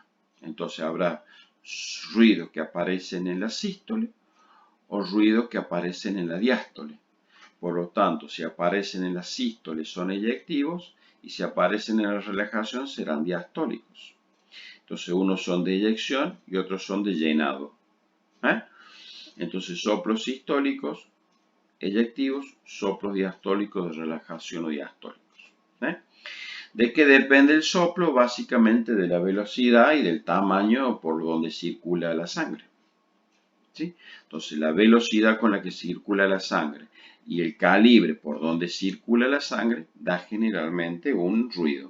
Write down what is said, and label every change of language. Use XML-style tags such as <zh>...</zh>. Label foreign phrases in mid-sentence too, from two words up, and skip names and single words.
<es>Entonces habrá ruidos que aparecen en la sístole o ruidos que aparecen en la diástole. Por lo tanto, si aparecen en la sístole son eyectivos y si aparecen en la relajación serán diastólicos. Entonces, unos son de eyección y otros son de llenado. Entonces, soplos sistólicos, eyectivos, soplos diastólicos de relajación o diastólicos. ¿De qué depende el soplo? Básicamente de la velocidad y del tamaño por donde circula la sangre. ¿sí? Entonces la velocidad con la que circula la sangre y el calibre por donde circula la sangre da generalmente un ruido.</es>